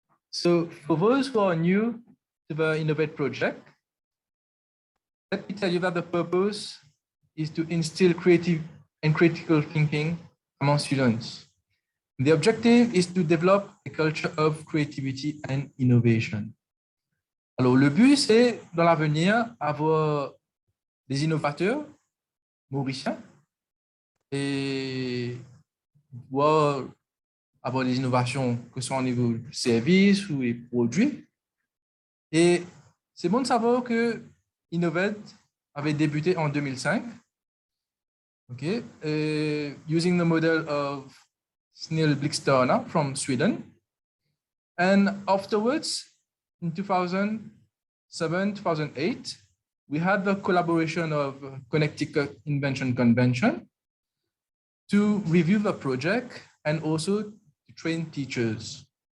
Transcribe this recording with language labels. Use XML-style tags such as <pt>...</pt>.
<en>So for those who are new to the InnovEd project, let me tell you that the purpose is to instill creative and critical thinking among students. The objective is to develop a culture of creativity and innovation.</en> <fr>Alors, le but, c'est dans l'avenir avoir des innovateurs mauriciens et pouvoir avoir des innovations que ce soit au niveau du service ou des produits. Et c'est bon de savoir que InnovEd avait débuté en 2005, okay,</fr> <en>using the model of Snil Blixtörna from Sweden. And afterwards, in 2007, 2008, we had the collaboration of Connecticut Invention Convention to review the project and also to train teachers.</en>